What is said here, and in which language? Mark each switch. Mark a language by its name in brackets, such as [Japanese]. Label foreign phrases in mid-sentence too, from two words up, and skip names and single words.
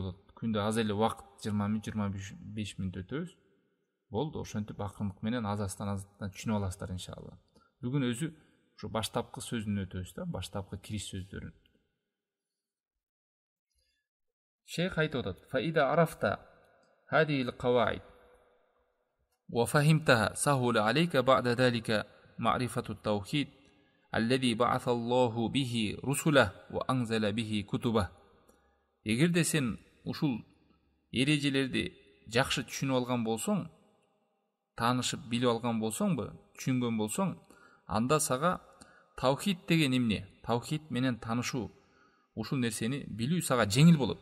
[Kyrgyz] Күндө аз эле убакыт 20 мүнөт, 25 мүнөт өтөбүз. Болду, ошентип акырындык менен азастан түшүнүп аласыздар иншалла. Бүгүн өзү ушу баштапкы сөзүн өтөбүз да, баштапкы кириш сөздөрүн. Шейх айтып атат: [Arabic] "فإذا عرفت هذه القواعد و فهمتها سهل عليك بعد ذلك معرفة التوحيد الذي بعث الله به الرسل و أنزل به الكتب." [Kyrgyz] Эгерде сен ушул эрежелерди жакшы түшүнүп алган болсоң, таанышып билип алган болсоңбу, түшүнгөн болсоң, анда сага таухид деген эмне, таухид менен таанышуу, ушул нерсени билүү сага жеңил болот.